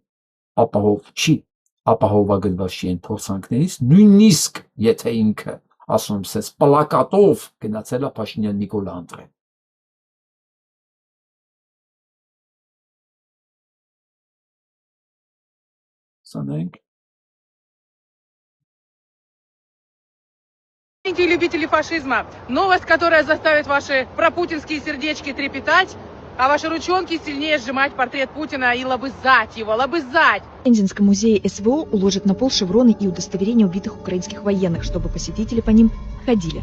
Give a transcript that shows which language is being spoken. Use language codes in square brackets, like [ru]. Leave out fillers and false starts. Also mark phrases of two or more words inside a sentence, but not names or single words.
[hy] ապահով չի, ապահովագրված չի այն փորձանքներից, նույնիսկ եթե ինքը ասում եմ, սենց պլակատով գնացել է Փաշինյան Նիկոլը ընտրել։ Սանենք։ [ru] Любители фашизма, новость, которая заставит ваши пропутинские сердечки трепетать, а ваши ручонки сильнее сжимать портрет Путина и лобызать его, лобызать. В Пензенском музее СВО уложат на пол шевроны и удостоверения убитых украинских военных, чтобы посетители по ним ходили.